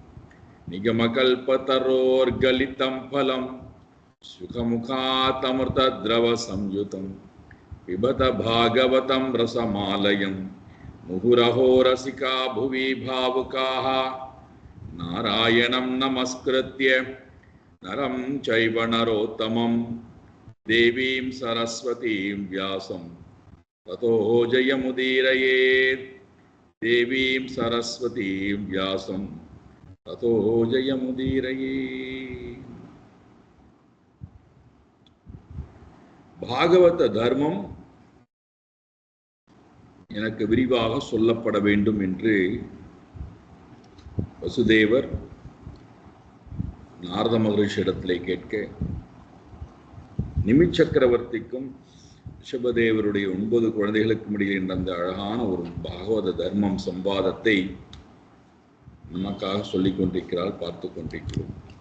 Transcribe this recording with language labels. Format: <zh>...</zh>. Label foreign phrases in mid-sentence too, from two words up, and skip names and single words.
<sa>निगमकल्पतरोर्गलितं फलं सुखमुखातमृतद्रवसंयुतं पिबत भागवतं रसमालयं मुहुरहो रसिका भुवि भावुकाः नारायणं नमस्कृत्य नरं चैव नरोत्तमं देवीं सरस्वतीं व्यासं ततो जयमुदीरयेत्। देवीं सरस्वतीं व्यासं ततो जयमुदीरयेत्।</sa> <ta>பாகவத தர்மம் எனக்கு விரிவாக சொல்லப்பட வேண்டும் என்று வசுதேவர் நாரத மகரிஷியிடத்திலே கேட்க, நிமிச்சக்கரவர்த்திக்கும் ரிஷபதேவருடைய 9 குழந்தைகளுக்கும் இடையில் நடந்த அழகான ஒரு பாகவத தர்மம் சம்பாதத்தை நமக்காக சொல்லிக் கொண்டிருக்கிறாள், பார்த்து கொண்டிருக்கிறோம்.</ta>